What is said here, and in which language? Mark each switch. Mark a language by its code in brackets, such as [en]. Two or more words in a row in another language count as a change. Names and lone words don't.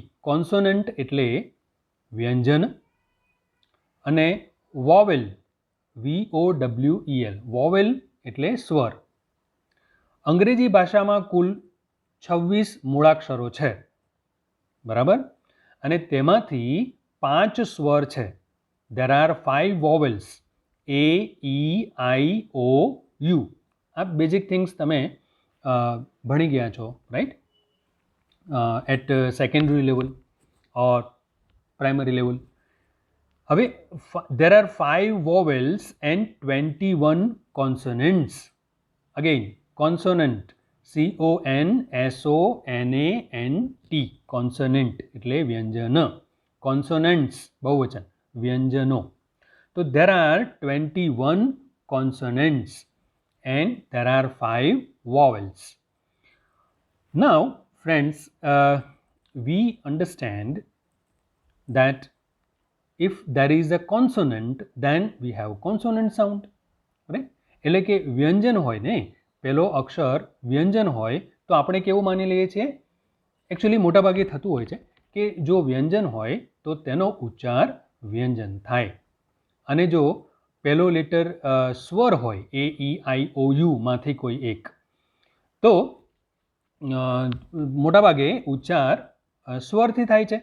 [gu] કોન્સોનન્ટ એટલે વ્યંજન, અને વોવેલ, VOWEL, વોવેલ એટલે સ્વર. અંગ્રેજી ભાષામાં કુલ 26 મૂળાક્ષરો છે, બરાબર, અને તેમાંથી 5 સ્વર છે. [en] There are 5 vowels, A, E, I, O, U. આ basic things [gu] તમે ભણી ગયા છો, [en] right, at secondary level or primary level. [gu] હવે [en] there are 5 vowels and 21 consonants. Again, consonant, CONSONANT, consonant [gu] એટલે વ્યંજન, [en] consonants [gu] બહુવચન, વ્યંજનો. [en] તો there are 21 consonants and there are 5 vowels. Now, friends, we understand that if there is a consonant, then we have consonant sound, right? [gu] એટલે કે વ્યંજન હોય ને, પહેલો અક્ષર વ્યંજન હોય તો આપણે કેવું માની લઈએ છીએ? એકચ્યુઅલી મોટાભાગે થતું હોય છે કે જો વ્યંજન હોય તો તેનો ઉચ્ચાર વ્યંજન થાય, અને જો પહેલો લેટર સ્વર હોય, AEIOU માંથી કોઈ એક, તો મોટાભાગે ઉચ્ચાર સ્વરથી થાય છે.